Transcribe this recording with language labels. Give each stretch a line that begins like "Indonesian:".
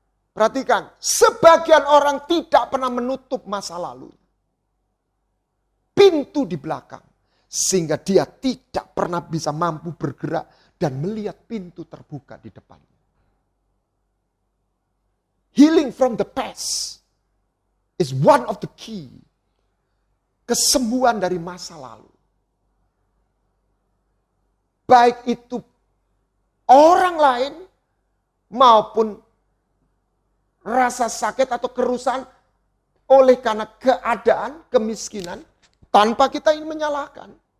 Indonesian: Perhatikan, sebagian orang tidak pernah menutup masa lalu. Pintu di belakang. Sehingga dia tidak pernah bisa mampu bergerak dan melihat pintu terbuka di depannya.
English: Healing from the past is one of the key.
Indonesian: Kesembuhan dari masa lalu. Baik itu orang lain maupun rasa sakit atau kerusakan oleh karena keadaan, kemiskinan, tanpa kita ingin menyalahkan.